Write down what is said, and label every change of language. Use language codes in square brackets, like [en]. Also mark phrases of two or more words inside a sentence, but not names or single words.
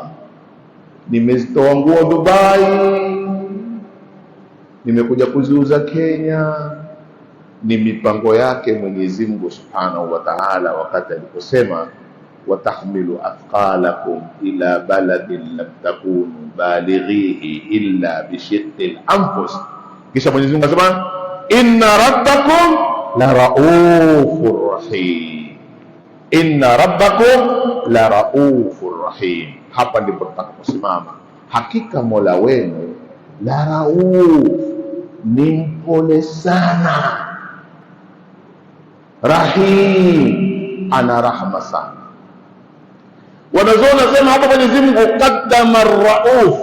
[sw] Nimezitoa nguo Dubai, nimekuja kuziuza Kenya. Ni mipango yake Mwenyezi Mungu [ar] سبحانه وتعالى, [sw] wakati aliposema [ar] وتحمل أثقالكم إلى بلد لم تكونوا بالغيه إلا بشق الأنفس. [sw] Kisha Mwenyezi Mungu asema [ar] إن ربكم لرؤوف رحيم, إن ربكم لرؤوف رحيم. [sw] Hapa ndipo tutakaposimama. Hakika Mola wenu [ar] لرؤوف, [sw] ni mpole sana, rahim, ana rahma sana. Wanazuoni nasema hapa Mwenyezi Mungu [ar] قدم الرؤوف.